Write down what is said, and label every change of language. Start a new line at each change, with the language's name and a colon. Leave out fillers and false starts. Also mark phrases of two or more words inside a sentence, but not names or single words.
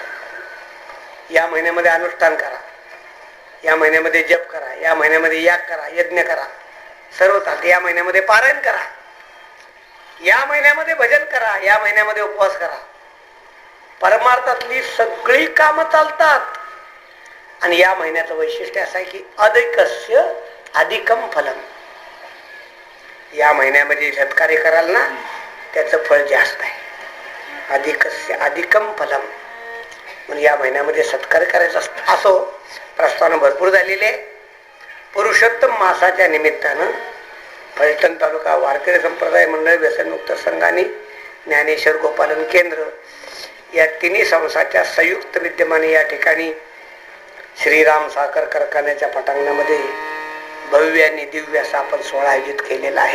Marathi: या महिन्यामध्ये अनुष्ठान करा, या महिन्यामध्ये जप करा, या महिन्यामध्ये याग करा, यज्ञ करा, सर्व चालते. या महिन्यामध्ये पारायण करा, या महिन्यामध्ये भजन करा, या महिन्यामध्ये उपवास करा. परमार्थातली सगळी कामं चालतात. आणि या महिन्याचं वैशिष्ट्य असं आहे की
Sanskrit: अधिकस्य अधिकम फलम.
Marathi: या महिन्यामध्ये सत्कार्य कराल ना, त्याचं फळ जास्त आहे.
Sanskrit: अधिकस्य अधिकम फलम.
Marathi: म्हणजे या महिन्यामध्ये सत्कार्य करायचं असतं. असो, प्रस्तावना भरपूर झालेली आहे. पुरुषोत्तम मासाच्या निमित्तानं फलटण तालुका वारकरी संप्रदाय मंडळ व्यसनमुक्त संघ आणि ज्ञानेश्वर गोपालन केंद्र या तिन्ही संस्थांच्या संयुक्त विद्यमाने या ठिकाणी श्रीराम साखर कारखान्याच्या पटांगणामध्ये भव्य आणि दिव्य असा आपण सोहळा आयोजित केलेला आहे.